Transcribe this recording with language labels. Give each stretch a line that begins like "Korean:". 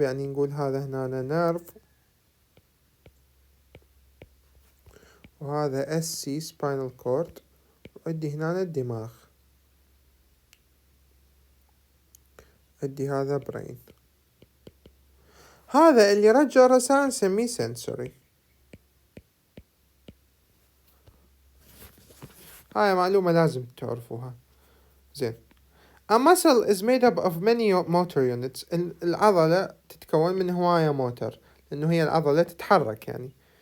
Arabic: يعني نقول هذا هنا نيرف، وهذا
English: SC spinal cord،
Arabic: وعندي هنا الدماغ، عندي هذا brain. هذا اللي يرجع رسائل نسميه sensory. هاي معلومة لازم تعرفوها. زين.
English: A muscle is made up of many motor units.
Arabic: العضلة تتكون من هواية موتر، لأنه هي العضلة تتحرك يعني.